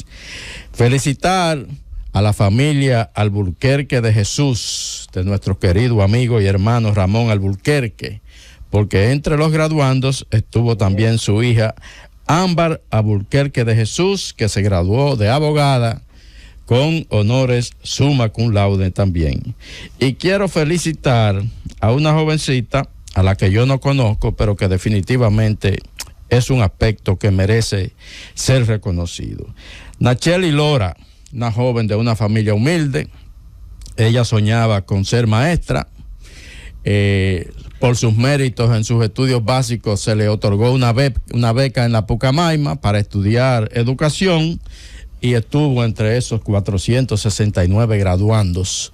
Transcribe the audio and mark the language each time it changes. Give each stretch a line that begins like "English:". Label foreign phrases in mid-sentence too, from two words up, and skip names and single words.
Spanish: Felicitar a la familia Alburquerque de Jesús, de nuestro querido amigo y hermano Ramón Alburquerque, porque entre los graduandos estuvo también su hija Ámbar Alburquerque de Jesús, que se graduó de abogada con honores
Latin: summa cum laude
Spanish: también. Y quiero felicitar a una jovencita a la que yo no conozco, pero que definitivamente es un aspecto que merece ser reconocido. Nacheli Lora, una joven de una familia humilde. Ella soñaba con ser maestra. Por sus méritos en sus estudios básicos se le otorgó una beca en la Pucamaima para estudiar educación y estuvo entre esos 469 graduandos.